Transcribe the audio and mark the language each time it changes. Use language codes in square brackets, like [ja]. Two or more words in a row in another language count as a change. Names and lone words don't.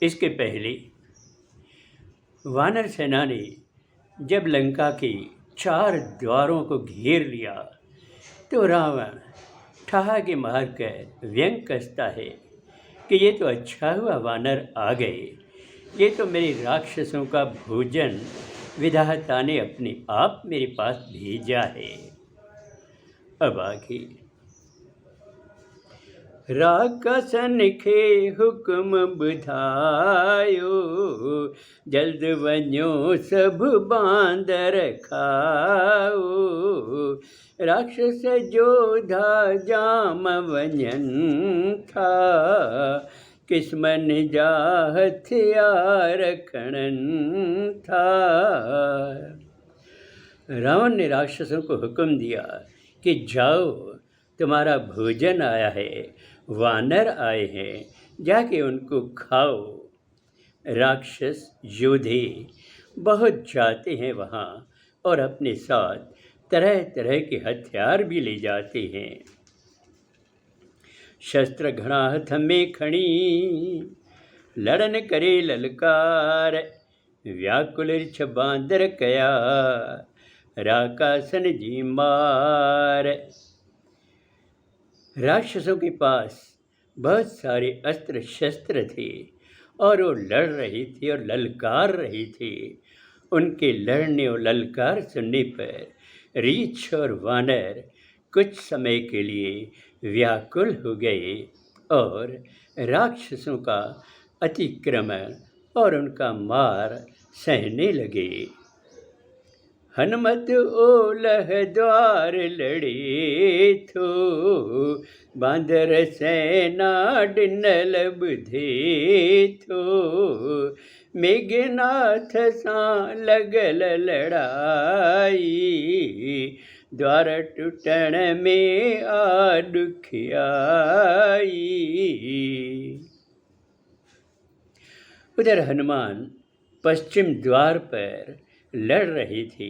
[hi] इसके पहले वानर सेना ने जब लंका के 4 द्वारों को घेर लिया तो रावण ठहाके मारकर व्यंग कसता है कि ये तो अच्छा हुआ वानर आ गए, ये तो मेरे राक्षसों का भोजन विधाता ने अपने आप मेरे पास भेजा है। अब आगे [sd] राक्षसन खे हुक्म बुधायो, जल्द वन्यो सब बांदर खाओ। राक्षस जोधा जाम वन्यन था, किस्मन जा हथियार खणन था। [hi] रावण ने राक्षसों को हुक्म दिया कि जाओ, तुम्हारा भोजन आया है, वानर आए हैं, जाके उनको खाओ। राक्षस योद्धे बहुत जाते हैं वहाँ और अपने साथ तरह तरह के हथियार भी ले जाते हैं। [sd] शस्त्र घड़ा हथ में खणी, लड़न करे ललकार। व्याकुल रिछ बांदर कया, राकासन जी मार। [hi] राक्षसों के पास बहुत सारे अस्त्र शस्त्र थे और वो लड़ रहे थे और ललकार रहे थे। उनके लड़ने और ललकार सुनने पर रीछ और वानर कुछ समय के लिए व्याकुल हो गए और राक्षसों का अतिक्रमण और उनका मार सहने लगे। [sd] हनुमत ओलह द्वार लड़े थो, बांदर सेना डिनल बुधे थो। मेघनाथ सा लगल लड़ाई, द्वार टूटण में आ दुखियाई। [hi] उधर हनुमान पश्चिम द्वार पर लड़ रही थी।